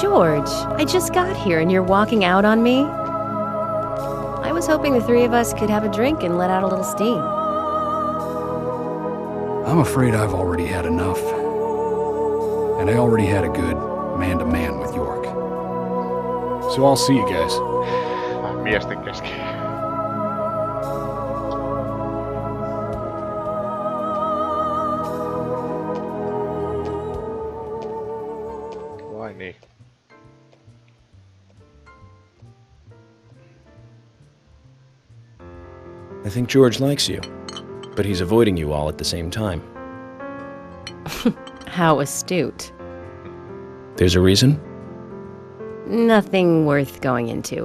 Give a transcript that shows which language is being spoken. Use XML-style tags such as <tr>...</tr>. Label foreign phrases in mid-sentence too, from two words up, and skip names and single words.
<en>George, I just got here and you're walking out on me? I was hoping the three of us could have a drink and let out a little steam. I'm afraid I've already had enough. And I already had a good man-to-man with York. So I'll see you guys.</en> <fi>Miesten kesken. Vai niin.</fi> <en>I think George likes you, but he's avoiding you all at the same time. How astute. There's a reason? Nothing worth going into.</en>